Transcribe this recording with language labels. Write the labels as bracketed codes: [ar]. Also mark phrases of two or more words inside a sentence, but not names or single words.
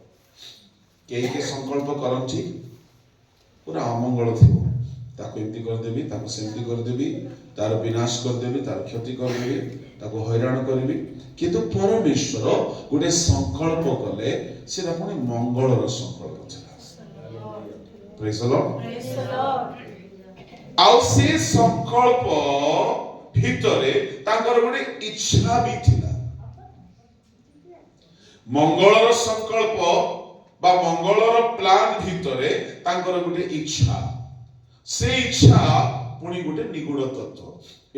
[or] କେ ସଂକଳ୍ପ କରନ୍ତି ପୂରା ଅମଙ୍ଗଳ ଥିବ ତାକୁ ଏମିତି କରି ଦେବି ତାକୁ ସେମିତି କରି ଦେବି ତାର ବିନାଶ କରି ଦେବି ତାର କ୍ଷତି କରି ଦେବି ତାକୁ ହଇରାଣ କରିବି। କିନ୍ତୁ ପରମେଶ୍ୱର ଗୋଟେ ସଂକଳ୍ପ କଲେ ସେଟା ପୁଣି ମଙ୍ଗଳର ସଂକଳ୍ପ ଥିଲା। [en] Praise the Lord. [or] ଆଉ ସେ ସଂକଳ୍ପ ଭିତରେ ତାଙ୍କର ଗୋଟେ ଇଚ୍ଛା ବି ଥିଲା। ମଙ୍ଗଳର ସଂକଳ୍ପ ବା ମଙ୍ଗଳର ପ୍ଲାନ ଭିତରେ ତାଙ୍କର ଗୋଟେ ଇଚ୍ଛା। ସେ ଇଚ୍ଛା ପୁଣି ଗୋଟେ ନିଗୂଢ଼ ତତ୍ତ୍ୱ।